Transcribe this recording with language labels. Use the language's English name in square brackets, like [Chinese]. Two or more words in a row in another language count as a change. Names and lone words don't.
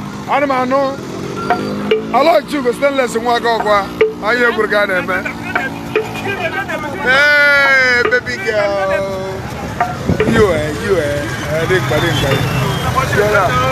[Igbo] Ana m anụ. Aloy Chugo Stainless nwa gị ọkwa. Anyị egwuru ka a na-eme. [English] Hey, baby girl. You, eh, you, [Igbo] eh. Eh, dị mkpa, dị mkpa. Yọrọ.